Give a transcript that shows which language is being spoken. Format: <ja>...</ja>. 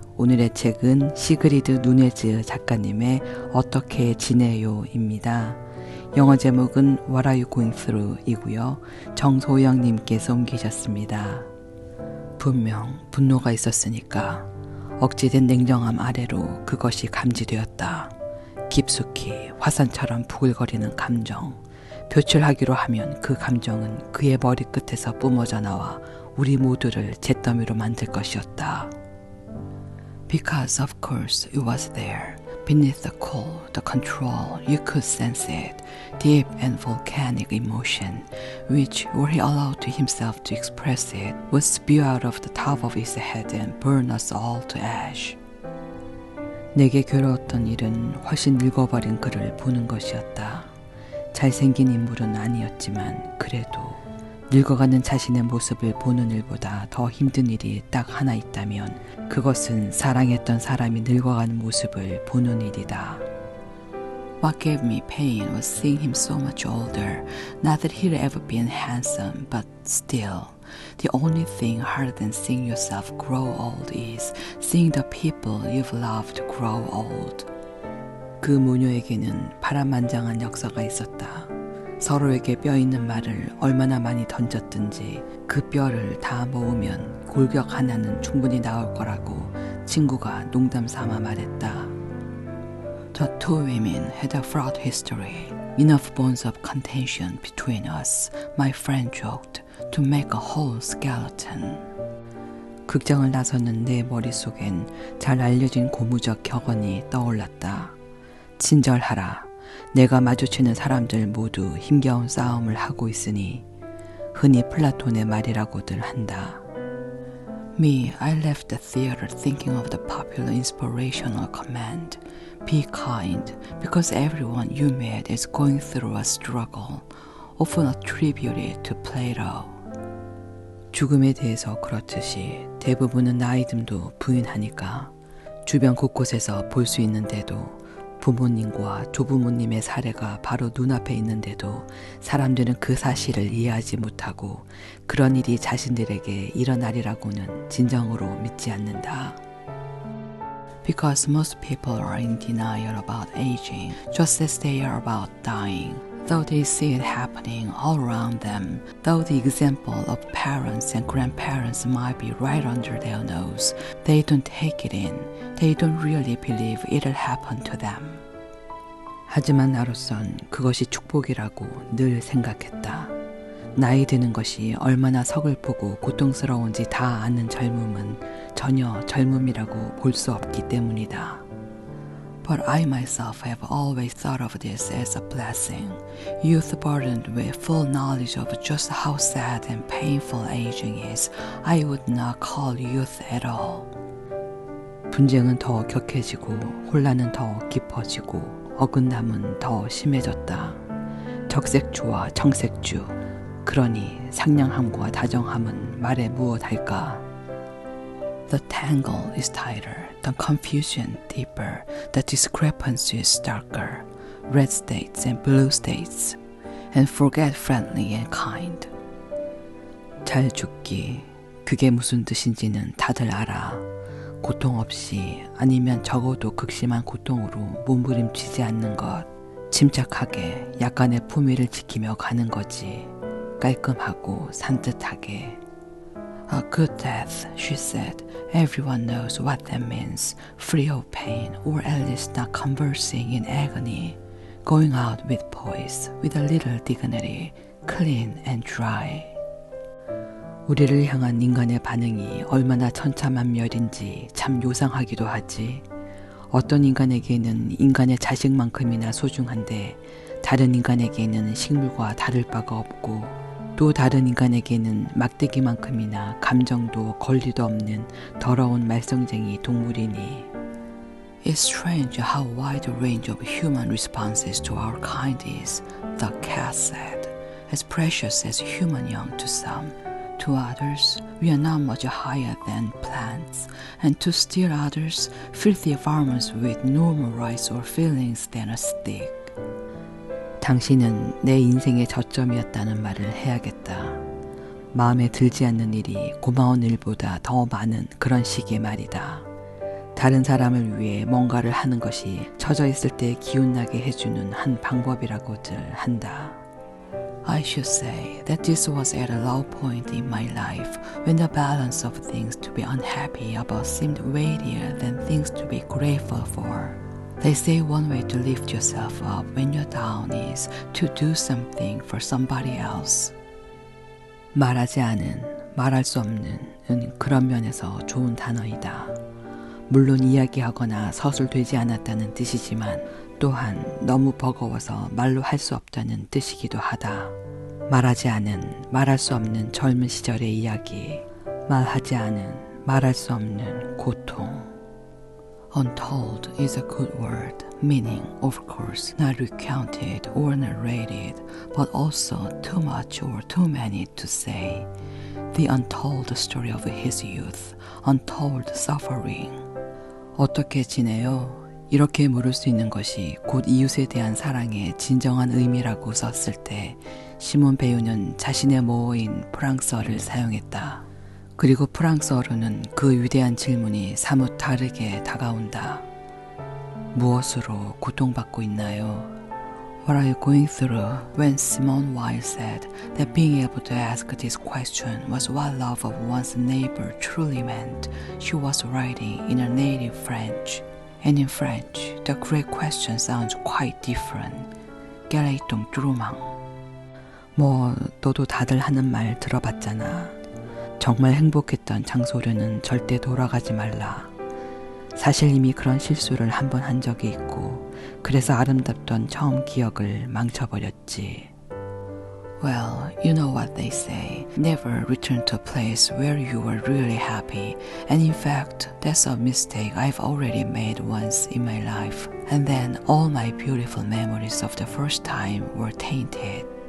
<ko>오늘의 책은 시그리드 누네즈 작가님의 어떻게 지내요입니다. 영어 제목은 What are you going through 이고요. 정소영님께서 옮기셨습니다. 분명 분노가 있었으니까 억제된 냉정함 아래로 그것이 감지되었다. 깊숙이 화산처럼 부글거리는 감정. 표출하기로 하면 그 감정은 그의 머리끝에서 뿜어져 나와 우리 모두를 잿더미로 만들 것이었다.</ko> <en>Because of course it was there. Beneath the cold, the control, you could sense it. Deep and volcanic emotion, which, were he allowed to himself to express it, would spew out of the top of his head and burn us all to ash.</en> <ko>내게 괴로웠던 일은 훨씬 늙어버린 그를 보는 것이었다. 잘생긴 인물은 아니었지만 그래도 늙어가는 자신의 모습을 보는 일보다 더 힘든 일이 딱 하나 있다면 그것은 사랑했던 사람이 늙어가는 모습을 보는 일이다.</ko> <en>What gave me pain was seeing him so much older. Not that he'd ever been handsome, but still, the only thing harder than seeing yourself grow old is seeing the people you've loved grow old.</en> <ko>그 모녀에게는 파란만장한 역사가 있었다. 서로에게 뼈 있는 말을 얼마나 많이 던졌든지 그 뼈를 다 모으면 골격 하나는 충분히 나올 거라고 친구가 농담 삼아 말했다.</ko> <en>The two women had a fraught history. Enough bones of contention between us, my friend joked, to make a whole skeleton.</en> <ko>극장을 나서는 내 머릿속엔 잘 알려진 고무적 격언이 떠올랐다. 친절하라. 내가 마주치는 사람들 모두 힘겨운 싸움을 하고 있으니 흔히 플라톤의 말이라고들 한다.</ko> <en>Me, I left the theater thinking of the popular inspirational command. Be kind, because everyone you met is going through a struggle, often attributed to Plato.</en> <ko>죽음에 대해서 그렇듯이 대부분은 나이듦도 부인하니까 주변 곳곳에서 볼 수 있는데도 부모님과 조부모님의 사례가 바로 눈앞에 있는데도 사람들은 그 사실을 이해하지 못하고 그런 일이 자신들에게 일어나리라고는 진정으로 믿지 않는다.</ko> <en>Because most people are in denial about aging, just as they are about dying. Though they see it happening all around them, though the example of parents and grandparents might be right under their nose, they don't take it in. They don't really believe it'll happen to them.</en> <ko>하지만 나로선 그것이 축복이라고 늘 생각했다. 나이 드는 것이 얼마나 서글프고 고통스러운지 다 아는 젊음은 전혀 젊음이라고 볼 수 없기 때문이다.</ko> <en>But I myself have always thought of this as a blessing. Youth burdened with full knowledge of just how sad and painful aging is, I would not call youth at all.</en> <ko>분쟁은 더 격해지고 혼란은 더 깊어지고 어긋남은 더 심해졌다. 적색주와 청색주, 그러니 상냥함과 다정함은 말해 무엇할까?</ko> <en>The tangle is tighter, the confusion deeper, the discrepancy is starker. Red states and blue states, and forget friendly and kind.</en> <ko>잘 죽기, 그게 무슨 뜻인지는 다들 알아. 고통 없이 아니면 적어도 극심한 고통으로 몸부림치지 않는 것. 침착하게 약간의 품위를 지키며 가는 거지. 깔끔하고 산뜻하게.</ko> <en>A good death, she said. Everyone knows what that means. Free of pain, or at least not conversing in agony. Going out with poise, with a little dignity, clean and dry.</en> <ko>우리를 향한 인간의 반응이 얼마나 천차만별인지 참 요상하기도 하지. 어떤 인간에게는 인간의 자식만큼이나 소중한데 다른 인간에게는 식물과 다를 바가 없고 또 다른 인간에게는 막대기만큼이나 감정도 권리도 없는 더러운 말썽쟁이 동물이니.</ko> <en>It's strange how wide a range of human responses to our kind is, the cat said, as precious as human young to some. To others, we are not much higher than plants, and to still others, filthy farmers with no more rights or feelings than a stick.</en> <ko>당신은 내 인생의 저점이었다는 말을 해야겠다. 마음에 들지 않는 일이 고마운 일보다 더 많은 그런 식의 말이다. 다른 사람을 위해 뭔가를 하는 것이 처져 있을 때 기운나게 해주는 한 방법이라고들 한다.</ko> <en>I should say that this was at a low point in my life when the balance of things to be unhappy about seemed weightier than things to be grateful for. They say one way to lift yourself up when you're down is to do something for somebody else.</en> <ko>말하지 않은, 말할 수 없는 그런 면에서 좋은 단어이다. 물론 이야기하거나 서술되지 않았다는 뜻이지만 또한 너무 버거워서 말로 할 수 없다는 뜻이기도 하다. 말하지 않은, 말할 수 없는 젊은 시절의 이야기, 말하지 않은, 말할 수 없는 고통.</ko> <en>Untold is a good word, meaning, of course, not recounted or narrated, but also too much or too many to say. The untold story of his youth, untold suffering.</en> <ko>어떻게 지내요? 이렇게 물을 수 있는 것이 곧 이웃에 대한 사랑의 진정한 의미라고 썼을 때 시몬 베유는 자신의 모어인 프랑스어를 사용했다. 그리고 프랑스어로는 그 위대한 질문이 사뭇 다르게 다가온다. 무엇으로 고통받고 있나요?</ko> <en>What are you going through? When Simone Weil said that being able to ask this question was what love of one's neighbor truly meant, she was writing in her native French. And in French, the correct question sounds quite different.</en> <fr>Quel est ton tourment?</fr> <ko>너도 다들 하는 말 들어봤잖아. 정말 행복했던 장소로는 절대 돌아가지 말라. 사실 이미 그런 실수를 한 번 한 적이 있고 그래서 아름답던 처음 기억을 망쳐버렸지.</ko> <en>Well, you know what they say. Never return to a place where you were really happy. And in fact, that's a mistake I've already made once in my life. And then all my beautiful memories of the first time were tainted.</en>